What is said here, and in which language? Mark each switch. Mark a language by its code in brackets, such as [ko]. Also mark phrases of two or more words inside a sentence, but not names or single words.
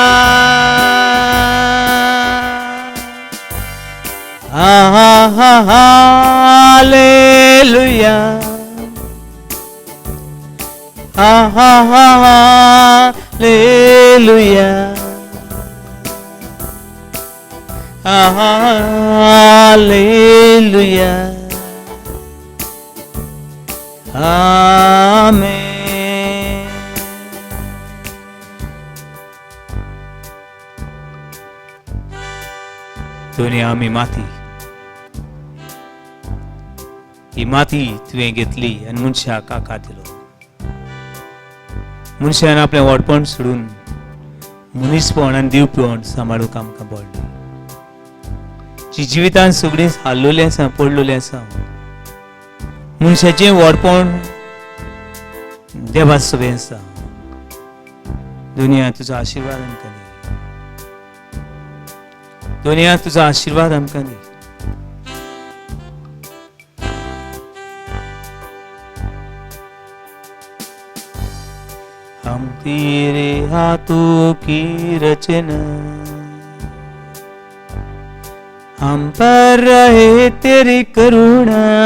[kok] हालेलुया हालेलुया हालेलुया आमेन। दुनिया आम्ही माती ही माती तुवें घेतली आणि मनशा काका दिलो। मनशान आपले वडपण सोडून मनीसपण आनी दिवपण सांबाळूंक आमकां पडलें। जी जिवितान सगळीं हाल्लोलीं आसा पडलोलीं आसा मनशाचें वडपण देवा सगळें आसा। दुनिया तुजो आशिर्वाद आमकां दी। दुनिया तुजो आशिर्वाद आमकां दी। [hi] हम तेरे हाथों की रचना हम पर रहे तेरी करुणा।